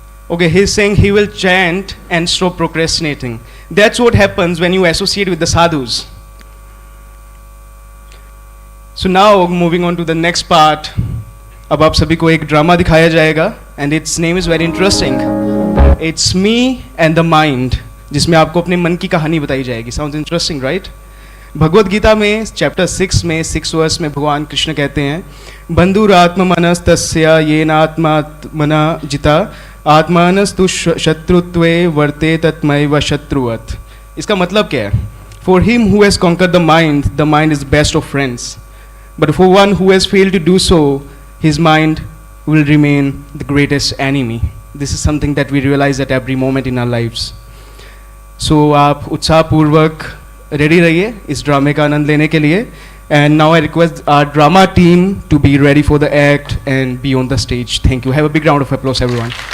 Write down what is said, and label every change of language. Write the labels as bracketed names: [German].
[English] Okay, he's saying he will chant and stop procrastinating. That's what happens when you associate with the sadhus. So now moving on to the next part. [Hindi] अब आप सभी को एक drama दिखाया जाएगा [English] and its name is very interesting. It's me and the mind, [Hindi] जिसमें आपको अपने मन की कहानी बताई जाएगी. [English] Sounds interesting, right? [Hindi] Bhagavad Gita में चैप्टर 6 में 6 वर्स में भगवान कृष्ण कहते हैं [Sanskrit] बंधुरात्म मनस्तस्य येनात्मात्मना जिता आत्मानस्तु शत्रुत्वे वर्ते तत्मैव शत्रुवत्. [Hindi] इसका मतलब क्या है? [English] For him who has conquered the mind is best of friends. But for one who has failed to do so, his mind will remain the greatest enemy. This is something that we realize at every moment in our lives. [Hindi] So आप उत्साहपूर्वक ready रहिए इस ड्रामे का आनंद लेने के लिए. [English] And now I request our drama team to be ready for the act and be on the stage. Thank you. Have a big round of applause, everyone.